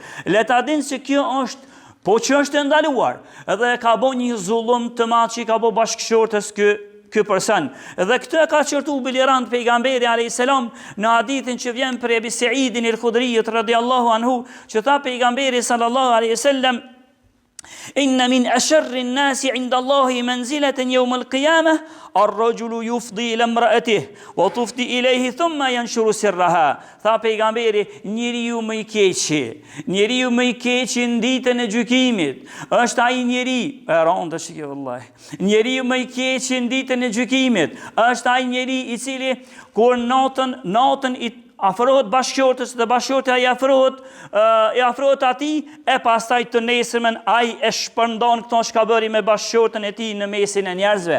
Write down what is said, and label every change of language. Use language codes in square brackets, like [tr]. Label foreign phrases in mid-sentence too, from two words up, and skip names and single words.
[sq] Le ta dinë se kjo është, po që është e ndaluar, edhe ka bën një zullum të madh që i ka bë bashkëshortës ky person. Dhe këtë e ka qërtu bilirant pejgamberi a.s. në hadithin që vjen për Ebi Saidin il-Khudrijit [ar] رضي الله عنه, [sq] që tha pejgamberi [ar] صلى الله عليه السلام. إن من أشر الناس عند الله منزلة يوم القيامة الرجل يفضي إلى امرأته وتفضي إليه ثم ينشر سرها. [sq] Tha pejgamberi, njeriu më i keqi në ditën e gjykimit është ai njeri, e rëndë shikoj vallahi. Njeriu më i keqi në ditën e gjykimit është ai njeri i cili kur natën i afrohet bashkëshortës dhe bashkëshortja i afrohet atij, e pastaj të nesërmen ai e shpërndon këto çka bëri me bashkëshortën e tij në mesin e njerëzve.